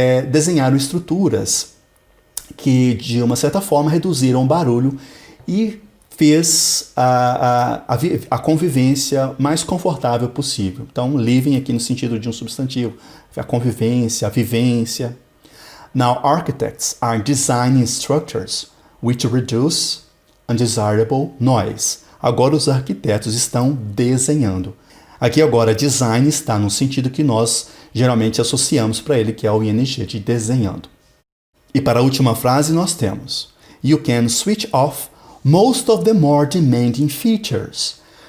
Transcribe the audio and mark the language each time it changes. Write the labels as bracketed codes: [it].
[pt] desenharam estruturas que, de uma certa forma, reduziram o barulho e fez a convivência mais confortável possível. Então, living aqui no sentido de um substantivo, a convivência, a vivência. [en] Now, architects are designing structures which reduce undesirable noise. [pt] Agora os arquitetos estão desenhando. Aqui agora design está no sentido que nós geralmente associamos para ele, que é o ing, de desenhando. E para a última frase nós temos: [en] You can switch off most of the more demanding features.